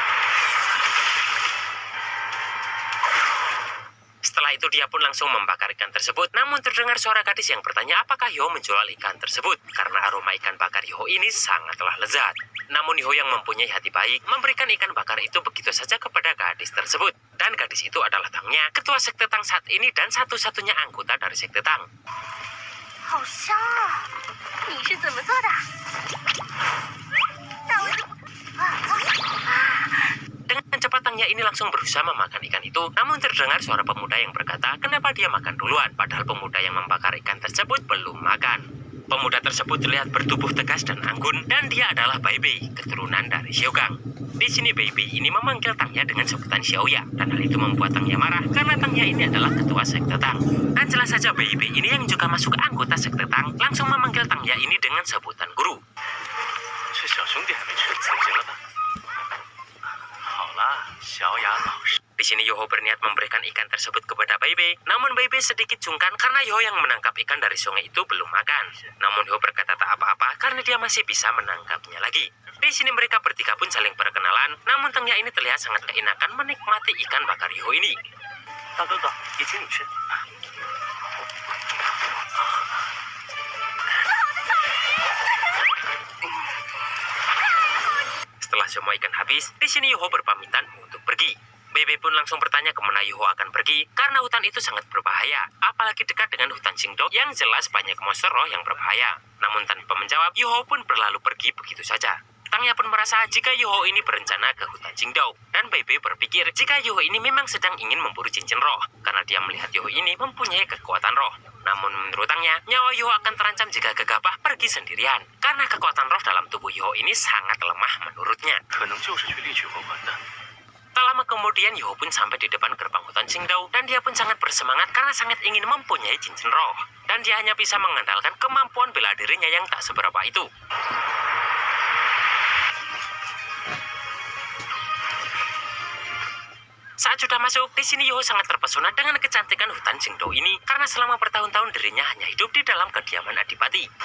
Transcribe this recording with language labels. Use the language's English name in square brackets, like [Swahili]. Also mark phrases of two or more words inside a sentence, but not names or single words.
[Indonesian] Setelah itu dia pun langsung membakar ikan tersebut, namun terdengar suara gadis yang bertanya apakah Yu Hao menjual ikan tersebut, karena aroma ikan bakar Yu Hao ini sangatlah lezat. Namun Yu Hao yang mempunyai hati baik, memberikan ikan bakar itu begitu saja kepada gadis tersebut. Dan gadis itu adalah Tangnya, ketua sekte Tang saat ini dan satu-satunya anggota dari sekte Tang. [Chinese] 好香啊！你是怎么做的？那我怎么？ [Indonesian] Dengan cepat Tangnya ini langsung berusaha memakan ikan itu, namun terdengar suara pemuda yang berkata kenapa dia makan duluan, padahal pemuda yang membakar ikan tersebut belum makan. Pemuda tersebut terlihat bertubuh tegas dan anggun, dan dia adalah Bai Bei, keturunan dari Xiaogang. Di sini Bai Bei ini memanggil Tangnya dengan sebutan Xiaoya, dan hal itu membuat Tangnya marah karena Tangnya ini adalah ketua sekte Tang. Dan jelas saja Bai Bei ini yang juga masuk anggota sekte Tang, langsung memanggil Tangnya ini dengan sebutan guru. [Chinese] 这小兄弟还没吃，走行了吧？好了，小雅老师。 [Indonesian] Di Di sini Yoho berniat memberikan ikan tersebut kepada Bebe, namun Bebe sedikit sungkan karena Yoho yang menangkap ikan dari sungai itu belum makan. Namun Yoho berkata tak apa-apa karena dia masih bisa menangkapnya lagi. Di sini mereka bertiga pun saling berkenalan, namun Tengnya ini terlihat sangat keenakan menikmati ikan bakar Yoho ini. [Chinese] 大哥哥，也请你吃。 [Indonesian] Setelah semua ikan habis, di sini Yoho berpamitan untuk pergi. Bebe pun langsung bertanya kemana Yoho akan pergi, karena hutan itu sangat berbahaya, apalagi dekat dengan hutan Qingdao yang jelas banyak monster roh yang berbahaya. Namun tanpa menjawab, Yoho pun berlalu pergi begitu saja. Tangya pun merasa jika Yoho ini berencana ke hutan Qingdao, dan Bebe berpikir jika Yoho ini memang sedang ingin memburu cincin roh, karena dia melihat Yoho ini mempunyai kekuatan roh. Namun menurut Tangnya, nyawa Yoho akan terancam jika gegabah pergi sendirian, karena kekuatan roh dalam tubuh Yoho ini sangat lemah menurutnya. [Chinese] 可能就是去猎取魂环的。 [Indonesian] Tak lama kemudian Yoho pun sampai di depan gerbang hutan Qingdao dan dia pun sangat bersemangat karena sangat ingin mempunyai cincin roh. Dan dia hanya bisa mengandalkan kemampuan bela dirinya yang tak seberapa itu. Saat sudah masuk, di sini Yoho sangat terpesona dengan kecantikan hutan Qingdao ini karena selama bertahun-tahun dirinya hanya hidup di dalam kediaman Adipati.